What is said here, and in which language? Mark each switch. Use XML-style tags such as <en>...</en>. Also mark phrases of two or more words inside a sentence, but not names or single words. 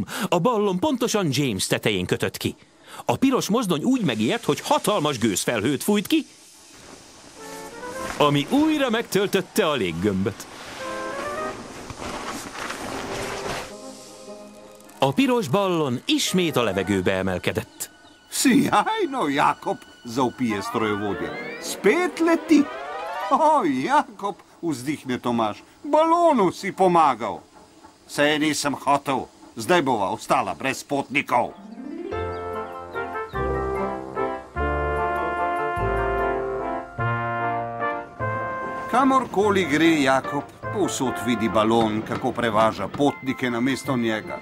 <hu>A ballon pontosan James tetején kötött ki. A piros mozdony úgy megijedt, hogy hatalmas gőzfelhőt fújt ki, ami újra megtöltötte a léggömböt. A piros ballon ismét a levegőbe emelkedett.</hu> <sl>Sjajno, Jakob, zaupije strojovodja. Spet leti. O, Jakob, vzdihne Tomaž, balonu si pomagal. Saj nisem hotel, zdaj bova ostala brez potnikov. Kamorkoli gre Jakob, povsod vidi balon, kako prevaža potnike namesto njega.</sl>